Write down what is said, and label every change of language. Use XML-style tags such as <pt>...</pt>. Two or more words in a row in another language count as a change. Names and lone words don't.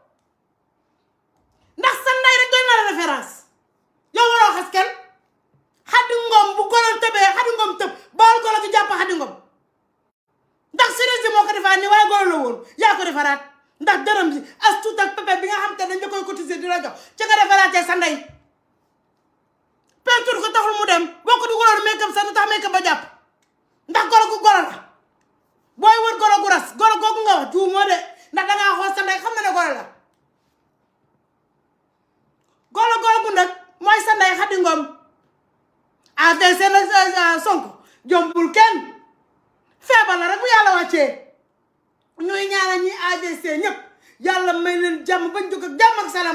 <wo>ndax sa ndey rek doy na la référence yow waroo xas kenn Xadi Ngom bu golo tëbee Xadi Ngom tëb bawal golo gi jàpp Xadi Ngom ndax chirurgie moo ko defaat ni waaye golo la woon yaa ko defaraat ndax dërëm ji as tuut ak pepe bi nga xam te dañ la koy cotiser di la jox ci nga defaraatee sa ndey peinture ko taxul mu dem boo ko dugaloon make-up sax du tax make-up ba jàpp ndax golo gu golo la booy wër golo gu ras golo googu nga wax juumoo de ndax dangaa xool sa ndey xam na ne golo la golo googu nag mooy sa ndey Xadi Ngom AVC la Sonko jombul kenn feebar la rek bu yàlla wàccee ñuy ñaanal ñi AVC ñëpp yàlla may leen jàmm bañ jóg ak jàmm ak salaam</wo>